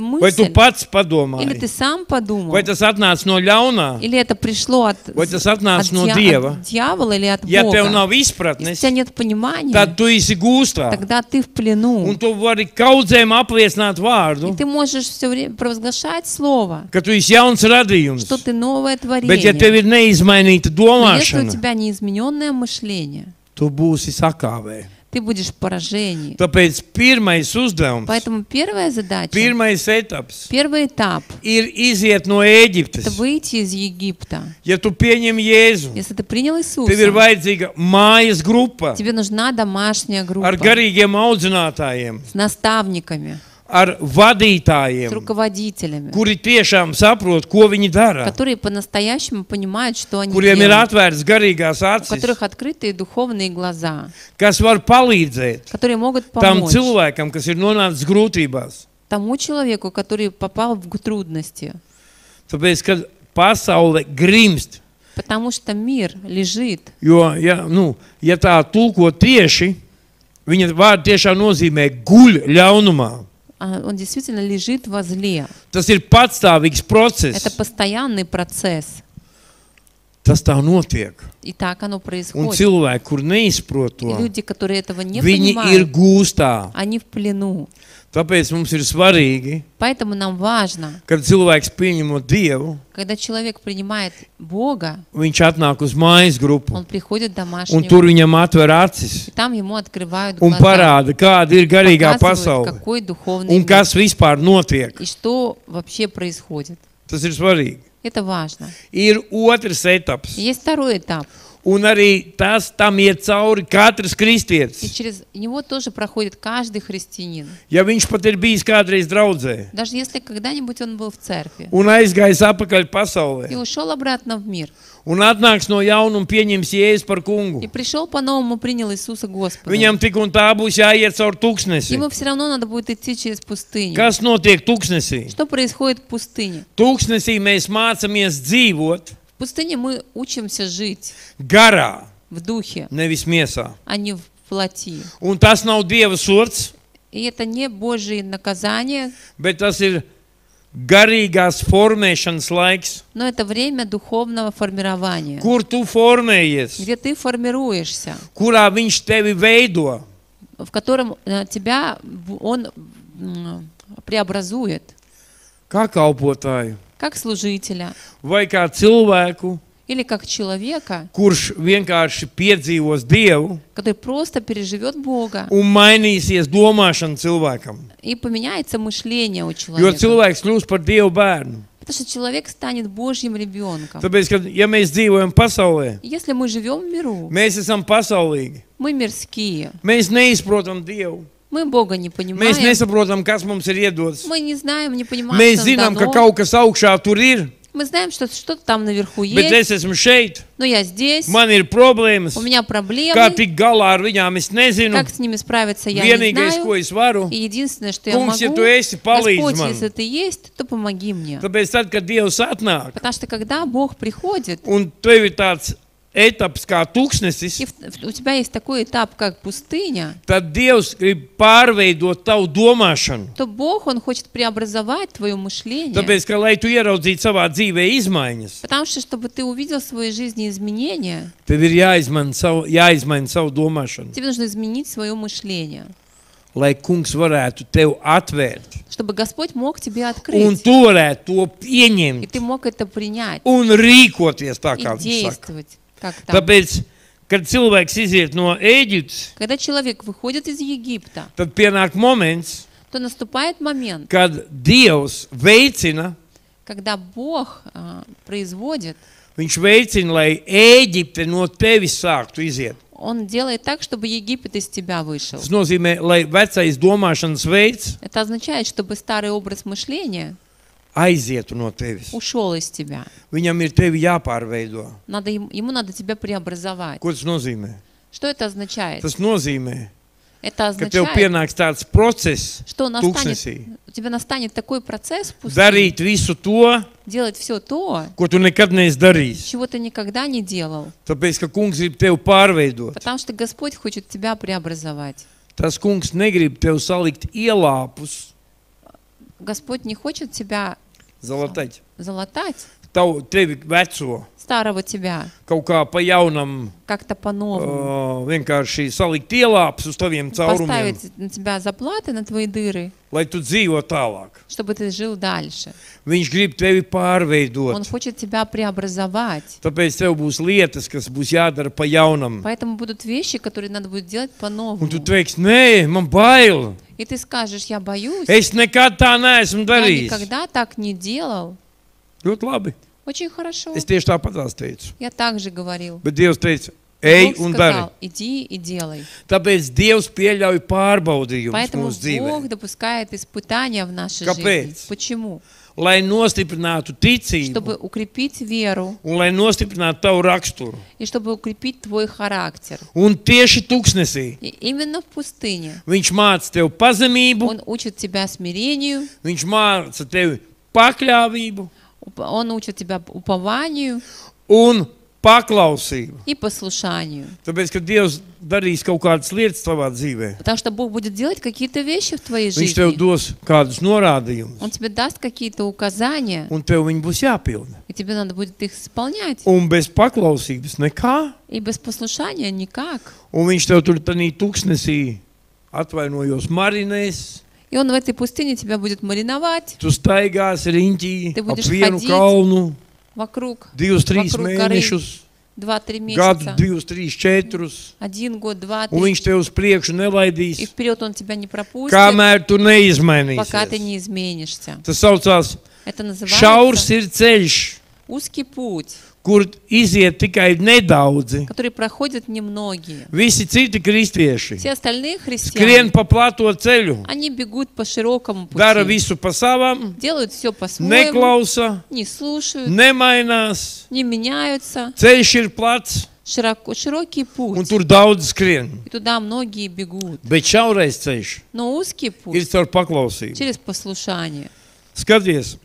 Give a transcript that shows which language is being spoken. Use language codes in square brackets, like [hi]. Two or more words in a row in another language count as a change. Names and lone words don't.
[lv] vai tu [ru] мысль, [lv] pats [ru] или [lv] padomāji, [ru] ты сам подумал, [lv] vai tas atnāca no ļaunā, [ru] или это пришло от [lv] vai tas atnāca no [ru] от [lv] Dieva. [ru] дьявола или от [lv] Ja tev [ru] Бога. [lv] nav [ru] Если у [lv] izpratnes, [ru] тебя нет понимания, [lv] tad tu esi gūstā. [ru] тогда ты в плену. [lv] Un tu vari kaudzēm apliecināt [ru] И [lv] vārdu, [ru] ты можешь все время провозглашать слово, [lv] ka tu esi jauns radījums. [ru] что ты новое [lv] Bet ja tev [ru] творение. [lv] ir neizmainīta [ru] Но если у [lv] domāšana, [ru] тебя неизмененное мышление, [lv] tu būsi sakāvē. [ru] ты будешь в поражении. [lv] Tāpēc pirmais uzdevums, [ru] Поэтому первая задача, [lv] pirmais etaps [ru] первый этап [lv] ir iziet no – [ru] это [lv] Ēģiptes. [ru] выйти из Египта. [lv] Ja tu pieņem Jēzu, [ru] Если ты принял [lv] tev ir [ru] Иисуса, [lv] vajadzīga mājas grupa [ru] тебе нужна домашняя [lv] ar [ru] группа [lv] garīgiem audzinātājiem, [ru] с наставниками, [lv] ar [ru] с [lv] vadītājiem, [ru] руководителями, [lv] kuri tiešām saprot, ko viņi dara, [ru] которые по-настоящему понимают, что они [lv] kuriem ir [ru] делают, [lv] atvērtas garīgās [ru] у [lv] acis, [ru] которых открытые духовные глаза, [lv] kas var palīdzēt [ru] которые могут [lv] tam [ru] помочь [lv] cilvēkam, kas ir nonācis grūtībās. [ru] тому человеку, который попал в трудности. [lv] Tāpēc, kad pasaule grimst, [ru] Потому что мир лежит. [lv] jo, ja tā tulko tieši, viņa vārda tiešām nozīmē guļ ļaunumā. [ru] Он действительно лежит во зле. [lv] Tas ir patstāvīgs [ru] Это [lv] process. [ru] постоянный процесс. [lv] Tas tā notiek. [ru] И так оно [lv] Un [ru] происходит. [lv] cilvēki, kur neizprot [ru] И [lv] to, [ru] люди, которые этого не [lv] viņi ir [ru] понимают, [lv] gūstā. [ru] они в плену. [lv] Tāpēc mums ir svarīgi, [ru] Поэтому нам важно, [lv] kad cilvēks pieņemot Dievu, [ru] когда человек принимает Бога, [lv] viņš atnāk uz mājas grupu, [ru] он приходит в [lv] un [ru] домашнюю [lv] tur viņam atver acis [ru] и там ему открывают [lv] un [ru] глаза, [lv] parāda, kāda ir garīgā [ru] показывают, [lv] pasaule [ru] какой духовный [lv] un [ru] мир [lv] kas vispār notiek. [ru] и что вообще происходит. [lv] Tas ir svarīgi. [ru] Это важно. [lv] Ir otrs etaps, [ru] Есть второй этап. [lv] un arī tas tam iet cauri katrs [ru] И [lv] kristietis. [ru] через него тоже проходит каждый христианин. [lv] Ja viņš pat ir bijis kādreiz draudzē [ru] Даже если когда-нибудь он был в церкви [lv] un aizgājis atpakaļ [ru] и [lv] pasaulē [ru] ушел обратно в мир, [lv] un atnāks no jauna un pieņems Jēzu par kungu, [ru] и пришел по-новому, принял Иисуса Господа, [lv] viņam tik un tā būs jāiet caur tūkstnesi. [ru] ему все равно надо будет идти через пустыню. [lv] Kas notiek tūkstnesī? [ru] Что происходит в пустыне? [lv] Tūkstnesī mēs mācāmies dzīvot [ru] В пустыне мы учимся жить [lv] garā, [ru] в духе, [lv] nevis miesā. [ru] а не в плоти. [lv] Un tas nav Dieva sots, [ru] И это не Божие наказание, [lv] bet tas ir garīgās formēšanas laiks, [ru] но это время духовного формирования, [lv] kur tu formējies, [ru] где ты формируешься, [lv] kurā viņš tevi veido. [ru] в котором тебя Он преобразует, [lv] Kā kalpotāju [ru] как служителя [lv] vai kā cilvēku, [ru] или как человека, [lv] kurš vienkārši piedzīvos Dievu [ru] который просто переживет Бога, [lv] un mainīsies domāšana cilvēkam. [ru] и поменяется мышление у [lv] Jo [ru] человека. [lv] cilvēks kļūst par Dievu bērnu. [ru] Потому что человек станет Божьим ребенком. [lv] Tāpēc, ka, ja mēs dzīvojam pasaulē, [ru] Если мы живем в миру, [lv] mēs esam pasaulīgi. [ru] мы мирские, [lv] Mēs neizprotam Dievu. [ru] мы Бога не [lv] Mēs [ru] понимаем, [lv] nesaprotam, kas mums ir iedots. [ru] мы не знаем, не понимаем, [lv] Mēs [ru] что [lv] zinām, [ru] нам [lv] ka [ru] дано. [lv] kaut kas augšā tur ir, [ru] Мы знаем, что что-то там наверху [lv] bet [ru] есть, [lv] es esmu šeit. [ru] но я здесь, [lv] Man ir problēmas. [ru] у меня [lv] Kā [ru] проблемы, [lv] tikt galā ar viņām, es nezinu. [ru] как с ними справиться, я не [lv] Vienīgais, ko [ru] знаю. [lv] es varu, [ru] И единственное, что я [lv] Kungs, [ru] могу, [lv] ja tu esi, palīdz [ru] Господь, [lv] man. [ru] если ты есть, то помоги мне. [lv] Tāpēc, tad, kad Dievs atnāk, [ru] Потому что когда Бог приходит, [lv] un tev ir tāds etaps kā tūkstnesis, [ru] и у тебя есть такой этап, как пустыня, [lv] tad Dievs grib pārveidot tavu domāšanu. [ru] то Бог, Он хочет преобразовать твое мышление. [lv] Tāpēc, ka, lai tu ieraudzītu savā dzīvē izmaiņas, [ru] Потому что, чтобы ты увидел в своей жизни изменения, [lv] tev ir jāizmaina savu domāšanu, [ru] тебе нужно изменить свое мышление, [lv] lai Kungs varētu tev atvērt. [ru] чтобы Господь мог тебе [lv] Un [ru] открыть, [lv] tu varētu to [ru] и [lv] pieņemt [ru] ты мог это принять [lv] un rīkoties tā, [ru] и [lv] kā viņš saka. [ru] действовать. Как там. [lv] Tāpēc, kad cilvēks iziet no Ēģiptes, [ru] Когда человек выходит из Египта, [lv] tad pienāk moments, [ru] то наступает момент, [lv] kad Dievs veicina, [ru] когда Бог производит, [lv] viņš veicina, lai Ēģipte no tevis sāktu iziet. [ru] Он делает так, чтобы Египет из тебя вышел. [lv] Tas nozīmē, lai vecais domāšanas veids [ru] Это означает, чтобы старый образ мышления [lv] aizietu no tevis. [ru] ушел из тебя. [lv] Viņam ir tevi jāpārveido. [ru] Ему надо тебя преобразовать. [lv] Ko tas nozīmē? [ru] Что это означает? [lv] Tas nozīmē, [ru] Это [lv] ka tev [ru] означает, [lv] pienāks tāds process, [ru] что [lv] tūkstnesī, [ru] у тебя настанет такой процесс в пустыне, [lv] darīt visu to, [ru] делать все то, [lv] ko tu nekad neesi darījis. [ru] чего ты никогда не делал. [lv] Tāpēc, ka Kungs grib tevi pārveidot. [ru] Потому что Господь хочет тебя преобразовать. [lv] Tas Kungs negrib tev salikt ielāpus, [ru] Господь не хочет тебя [lv] zalatēt, [ru] залатать, [lv] tevi veco, [ru] старого тебя, [lv] kaut kā pa jaunam, [ru] как-то по-новому. [lv] vienkārši salikt ielāpus uz taviem caurumiem, [ru] Поставить на тебя заплаты, на твои дыры, [lv] lai tu dzīvo tālāk. [ru] чтобы ты жил дальше. [lv] Viņš grib tevi [ru] Он [lv] pārveidot. [ru] хочет тебя преобразовать. [lv] Tāpēc tev būs lietas, kas būs jādara pa jaunam. [ru] Поэтому будут вещи, которые надо будет делать по-новому. [lv] Un tu teiksi, nē, man bail. [ru] И ты скажешь, я боюсь, [lv] Es nekad tā neesmu [ru] я [lv] darījis. [ru] никогда так не делал. [lv] Ļoti labi. [ru] Очень хорошо. [lv] Es tieši tāpat teicu. [ru] Я так же говорил. [lv] Bet Dievs teica, ej [ru] Бог [lv] un dari. [ru] сказал, иди и делай. [lv] Tāpēc Dievs pieļauj pārbaudījumus [ru] Поэтому [lv] mūsu dzīvē. [ru] Бог допускает испытания в нашей [lv] Kāpēc? [ru] жизни. Почему? [lv] Lai nostiprinātu ticību [ru] Чтобы укрепить веру [lv] un lai nostiprinātu tavu raksturu. [ru] и чтобы укрепить твой характер. [lv] Un tieši tūkstnesī [ru] И именно в пустыне [lv] viņš māca tev pazemību, [ru] Он учит тебя смирению, [lv] viņš māca tev pakļāvību [ru] Он учит тебя упованию [lv] un paklausību. [ru] и послушанию. [lv] Tāpēc, ka Dievs darīs kaut kādas lietas tavā dzīvē, [ru] Потому что Бог будет делать какие-то вещи в твоей [lv] viņš tev [ru] жизни. [lv] dos kādus norādījumus, [ru] Он тебе даст какие-то указания, [lv] un tev viņi būs jāpilda. [ru] и тебе надо будет их исполнять. [lv] Un bez paklausības nekā. [ru] И без послушания никак. [lv] Un viņš tev tur tādā tūkstnesī atvainojos marinēs. [ru] И Он в этой пустыне тебя будет мариновать [lv] Tu staigāsi riņķī Tu ap [ru] будешь [lv] vienu [ru] ходить [lv] kalnu [ru] вокруг 2-3 вокруг горы [lv] mēnešus, 2-3 gadu [ru] месяца, 2-3-4, 1 год, 2, [lv] un 3, viņš tev uz priekšu [ru] и [lv] nelaidīs, [ru] вперед Он тебя не пропустит, [lv] kamēr tu [ru] пока ты [lv] neizmainīsies. [ru] не изменишься. [lv] Tas saucās [ru] Это [lv] šaurs [ru] называется [lv] ir ceļš, [ru] узкий путь, [lv] kur iziet tikai nedaudzi. [ru] который проходят немногие. [lv] Visi citi kristieši [ru] Все остальные [lv] skrien [ru] христиане, [lv] pa plato ceļu, [ru] они бегут по широкому [lv] dara [ru] пути, [lv] visu pa savam, [ru] делают все по-своему, [lv] neklausa, [ru] не слушают, [lv] nemainās, [ru] не меняются. [lv] ceļš ir plats, [ru] Широкий [lv] un [ru] путь, [lv] tur daudz skrien. [ru] и туда многие бегут. [lv] Bet šaurais ceļš [ru] Но узкий [lv] ir [ru] путь [lv] caur paklausību. [ru] через послушание. [lv] Skaties,